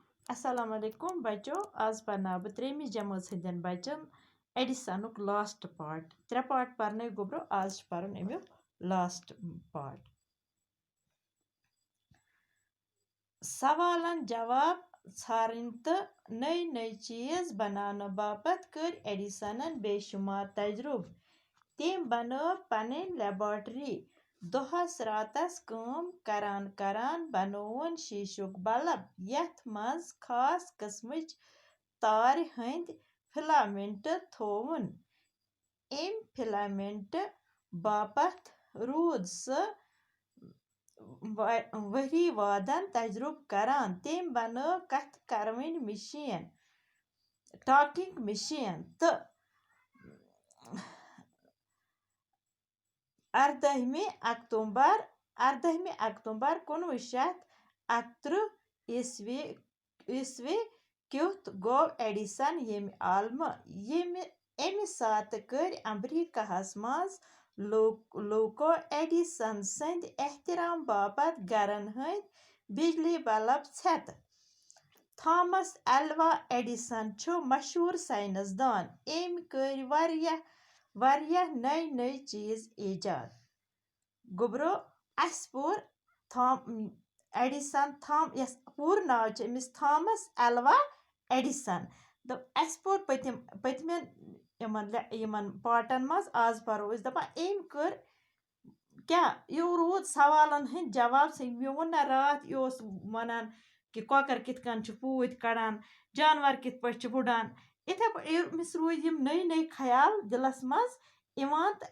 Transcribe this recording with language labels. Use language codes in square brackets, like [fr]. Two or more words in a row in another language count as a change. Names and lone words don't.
[ar] السلام عليكم [ks] बच्चों आज पढ़ना बह त्रेमी जमात हंदन बच्चन एडिसनुक [en] last part [ks] 3 पार्ट पढ़ने गोब्रो आज पर्न अमुक [en] last part [ks] सवालन जवाब छारन तो नई नई चीज बनाने बापत कर एडिसनन बेशुमार तजुर्ब तम बनो पन लेबॉर्टरी दोहस रातस काम करान करान बनोवन शीशुक बल्ब यथ मज खास किस्मच तार हंद फिलामेंट थोवन एम फिलामेंट बापत रूद स वरी वादन तजुर्ब करान तम बनो कथ करवन मशीन [en] talking machine [ks] तो 18 अक्टूबर 1931 ईस्वी क्युत गो एडिसन यम आलम अमि सात कर अमरीकाहस मज लोको एडिसन सद एहतराम बापत गरन हंद बिजली बल्ब छत थॉमस एल्वा एडिसन छु मशहूर साइंसदान अमि कर वारियाह नई नई चीज ईजाद गोब्रो अस पोर एडिसन यस पूर नाव अमिस थॉमस एल्वा एडिसन अस पोर पतमन पार्टन मज आज परो दपान अमि कर क्या यो रूद सवालन हंद जवाब मे वोन ना रात यो वनान कि कॉकर कित कन पूत कड़ान जानवर कित पे बुड़ान इथे अमिस रूद नई नई ख्याल दिलस मज इवान तो